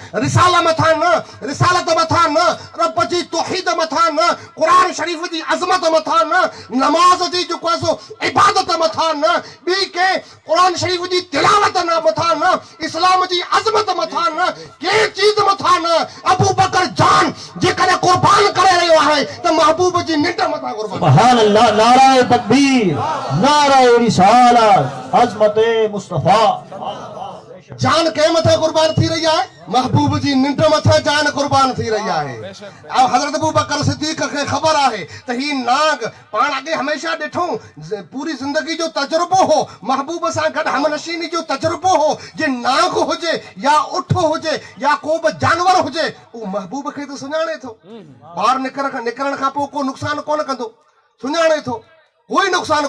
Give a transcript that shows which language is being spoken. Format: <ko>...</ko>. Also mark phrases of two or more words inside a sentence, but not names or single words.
<sd>रिसाला मथां न रिसालत मथां न रब जी तौहीद मथां न क़ुरान शरीफ़ जी अज़मत मथां न नमाज जी जेको आहे सो इबादत मथां न ॿी के क़ुरान शरीफ़ जी तिलावत न मथां न इस्लाम जी अज़मत मथां न के चीज़ मथां न अबू बकर जान जेकॾहिं कुर्बान करे रहियो आहे त महबूब जी निंड मथां कुर्बान</sd> <ar>سبحان الله</ar> <ur>نعرۂ تکبیر نعرۂ رسالت عظمت مصطفیٰ</ur> <sd>जान के मथा कुर्बान थी रही है महबूब जी निंड मथा जान कुर्बान थी रही है अब हज़रत अबू बकर सिद्दीक़ खे ख़बर आहे त ही नाग पाण अॻे हमेशा ॾिठो पूरी ज़िंदगी जो तजुर्बो हो महबूब सां गॾु हमनशीनी जो तजुर्बो हो जे नाग हुजे या उठ हुजे या को बि जानवर हुजे उहो महबूब खे त सुञाणे थो ॿाहिरि निकिरण खां पोइ को नुक़सानु कोन कंदो सुञाणे थो कोई नुक़सानु</sd>